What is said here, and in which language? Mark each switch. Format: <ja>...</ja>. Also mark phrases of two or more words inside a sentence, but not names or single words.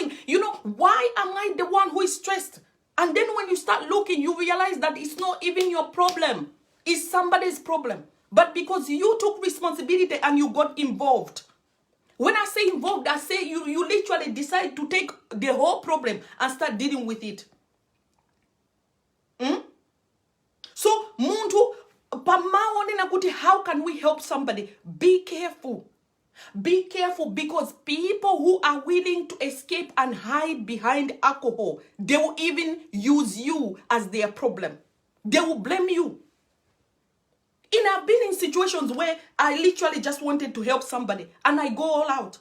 <en>Why am I the one who is stressed? And then when you start start looking, you realize that it's not even your problem. It's somebody's problem. But because you took responsibility and you got involved. When I say involved, I say you literally decide to take the whole problem and start dealing with it. So,</en> <bem>muntu, pamaonena kuti,</bem> <en>how can we help somebody? Be careful. Be careful, because people who are willing to escape and hide behind alcohol, they will even use you as their problem. They will blame you. I've been in situations where I literally just wanted to help somebody and I go all out.</en>